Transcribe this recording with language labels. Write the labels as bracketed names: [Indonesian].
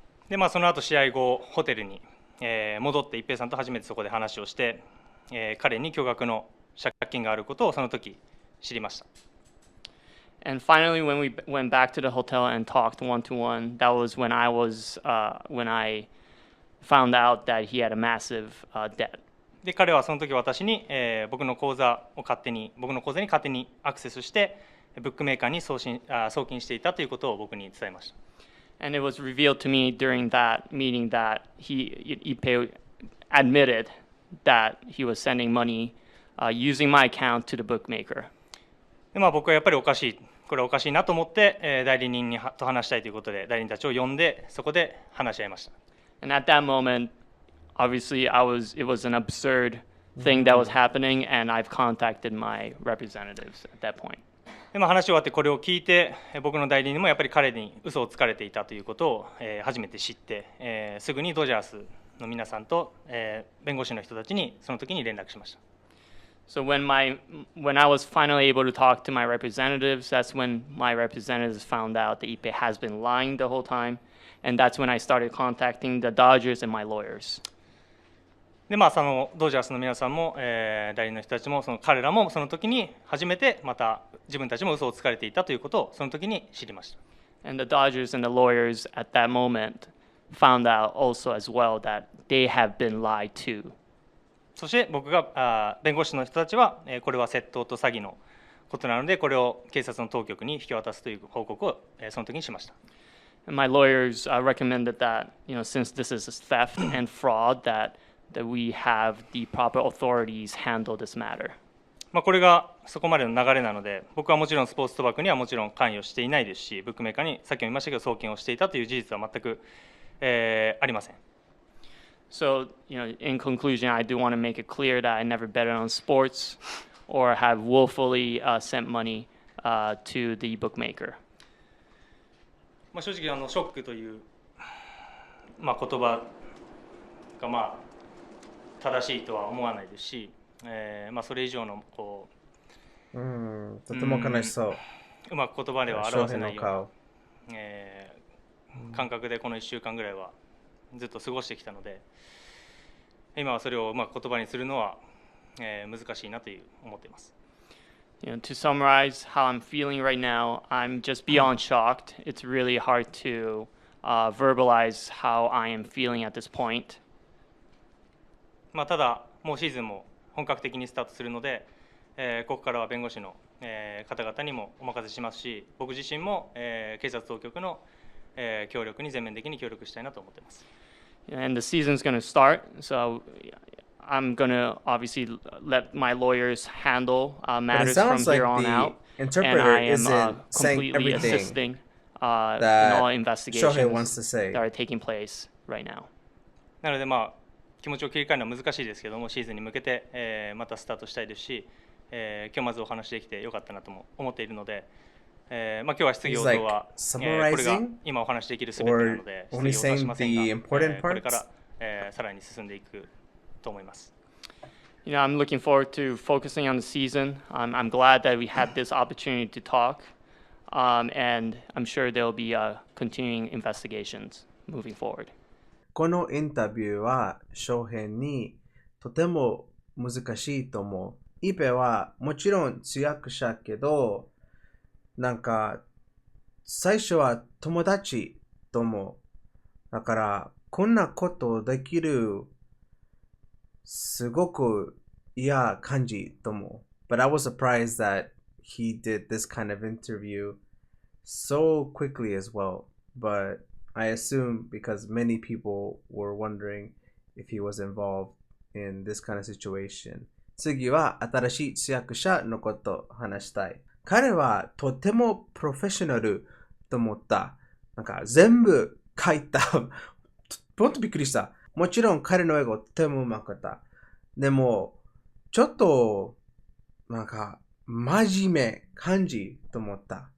[Japanese] でその後試合後ホテルに、戻って一平さんと初めてそこで話をして、彼に巨額の借金があることをその時知りました。 [English] And finally, when we went back to the hotel and talked one-to-one, that was when I found out that he had a massive debt. [Japanese] で彼はその時私に、僕の口座に勝手にアクセスしてブックメーカーに送金していたということを僕に伝えました。 [English] And it was revealed to me during that meeting that Ippei admitted that he was sending money using my account to the bookmaker. [Japanese] で僕はやっぱりこれはおかしいなと思って、代理人と話したいということで代理人たちを呼んでそこで話し合いました。 [English] And at that moment, obviously, it was an absurd thing that was happening, and I've contacted my representatives at that point. [Japanese] で話し終わってこれを聞いて僕の代理人もやっぱり彼に嘘をつかれていたということを、初めて知って、すぐにドジャースの皆さんと、弁護士の人たちにその時に連絡しました。 [English] So when I was finally able to talk to my representatives, that's when my representatives found out that Ippei has been lying the whole time, and that's when I started contacting the Dodgers and my lawyers. [Japanese] でそのドジャースの皆さんも、代理の人たちも彼らもその時に初めてまた自分たちも嘘をつかれていたということをその時に知りました。 [English] And the Dodgers and the lawyers at that moment found out also as well that they have been lied to. [Japanese] そして僕が弁護士の人たちはこれは窃盗と詐欺のことなので、これを警察の当局に引き渡すという報告を、その時にしました。 [English] And my lawyers recommended that, since this is theft and fraud, that we have the proper authorities handle this matter. [Japanese] これがそこまでの流れなので、僕はもちろんスポーツ賭博にはもちろん関与していないですし、ブックメーカーにさっきも言いましたけど送金をしていたという事実は全く、ありません。 [English] So, in conclusion, I do want to make it clear that I never betted on sports or have willfully sent money to the bookmaker. [Japanese] 正直ショックという、言葉が正しいとは思わないですし、それ以上のとても悲しそう。うまく言葉では表せないような、感覚でこの1週間ぐらいはずっと過ごしてきたので、今はそれをうまく言葉にするのは、難しいなと思っています。 [English] To summarize how I'm feeling right now, I'm just beyond shocked. It's really hard to verbalize how I am feeling at this point. [Japanese] ただ、もうシーズンも本格的にスタートするので、ここからは弁護士の、方々にもお任せしますし、僕自身も、警察当局の、協力に全面的に協力したいなと思っています。 [English] And the season's going to start, so I'm going to obviously let my lawyers handle matters from here on out. And I am completely assisting in all investigations that are taking place right now. [Japanese] なので気持ちを切り替えるのは難しいですけども、シーズンに向けて、またスタートしたいですし、今日まずお話できてよかったなとも思っているので、今日は質疑応答は、これが今お話できるすべてなので、質疑応答はしませんが、これから、さらに進んでいくと思います。 [English] I'm looking forward to focusing on the season. I'm glad that we had this opportunity to talk, and I'm sure there will be continuing investigations moving forward. [Japanese] このインタビューは翔平にとても難しいと思う。イペはもちろん通訳者けど、最初は友達と思う。だからこんなことできるすごく嫌感じと思う。 [English] But I was surprised that he did this kind of interview so quickly as well. But I assume because many people were wondering if he was involved in this kind of situation. [Japanese] 次は新しい通訳者のことを話したい。彼はとてもプロフェッショナルと思った。全部書いた。ほんとびっくりした。もちろん彼の英語とてもうまかった。でも、ちょっと真面目感じと思った。